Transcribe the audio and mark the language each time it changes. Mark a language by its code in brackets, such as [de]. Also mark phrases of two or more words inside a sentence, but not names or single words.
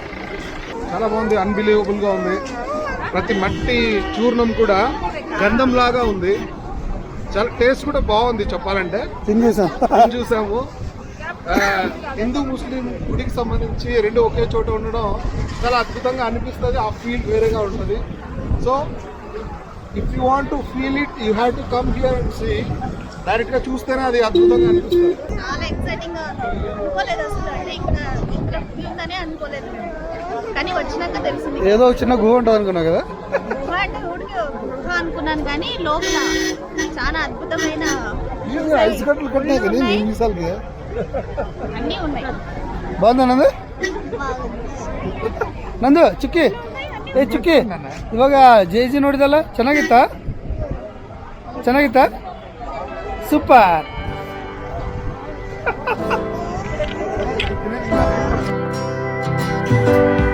[te] చాలా బాగుంది, అన్బిలీవబుల్గా ఉంది. ప్రతి మట్టి చూర్ణం కూడా గంధం లాగా ఉంది. చాలా టేస్ట్ కూడా బాగుంది చెప్పాలంటే. చూసాము. హిందూ ముస్లిం గుడికి సంబంధించి రెండు ఒకే చోట ఉండడం చాలా అద్భుతంగా అనిపిస్తుంది. ఆ ఫీల్ వేరేగా ఉంటుంది. [en] so if you want to feel it you have to come here and see. [te] డైరెక్ట్ గా చూస్తేనే అది అద్భుతంగా అనిపిస్తుంది. చాలా ఎక్సైటింగ్ గా అనుకోలేదు అసలు. అంటే ఇక్కడ ఉందనే అనుకోలేదు, కానీ వచ్చినాక తెలిసింది. ఏదో చిన్న గుహ ఉంటుంది అనుకున్నా కదా. గుహ అంటే గుహ అనుకున్నాను, కానీ లోపల చాలా అద్భుతమైన ఐస్ కట్టలు కట్టినాయి కదా నిమిషాలకి. అన్నీ ఉన్నాయి. బాగుందా నందు? [kn] ನಂದು ಚುಕ್ಕಿ ಚುಕ್ಕಿ ಇವಾಗ ಜೆ ನೋಡಿದಲ್ಲ, ಚೆನ್ನಾಗಿತ್ತಾ ಸೂಪರ್.